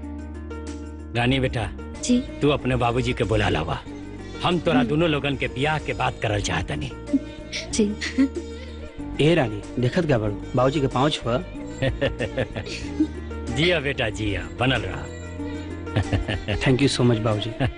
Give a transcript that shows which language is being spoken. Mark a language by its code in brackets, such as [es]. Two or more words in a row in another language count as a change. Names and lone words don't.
[bho] रानी बेटा जी, तू अपने बाबूजी के बुला लावा। हम तोरा दोनों लोगन के ब्याह के बात करल चाहता नहीं। जी। ए रानी, देखत क्या बड़ू बाबूजी के पाँव छुआ। जिया बेटा जिया, बनल रहा। [en] thank you so much बाबूजी।